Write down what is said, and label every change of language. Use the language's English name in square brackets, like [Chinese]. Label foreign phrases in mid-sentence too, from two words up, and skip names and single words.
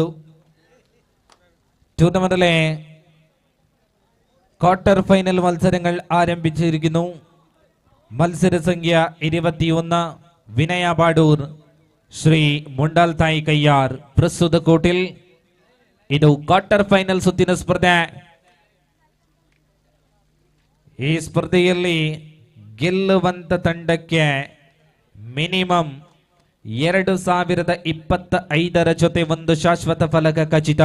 [Malayalam] ടൂർണമെന്റിലെ ക്വാർട്ടർ ഫൈനൽ മത്സരങ്ങൾ ആരംഭിച്ചിരിക്കുന്നു. മത്സര സംഖ്യ 21. [Kannada] വിനയ ബാഡൂർ, ശ്രീ ಮುಂಡಾಲ್ ತಾಯಿ ಕೈಯಾರ್ ಪ್ರಸ್ತುತ ಕೋರ್ಟಿಲ್. ಇದು ಕ್ವಾರ್ಟರ್ ಫೈನಲ್ ಸುತ್ತಿನ ಸ್ಪರ್ಧೆ. ಈ ಸ್ಪರ್ಧೆಯಲ್ಲಿ ಗೆಲ್ಲುವಂತ ತಂಡಕ್ಕೆ ಮಿನಿಮಮ್ 2025 ಜೊತೆ ಒಂದು ಶಾಶ್ವತ ಫಲಕ ಖಚಿತ.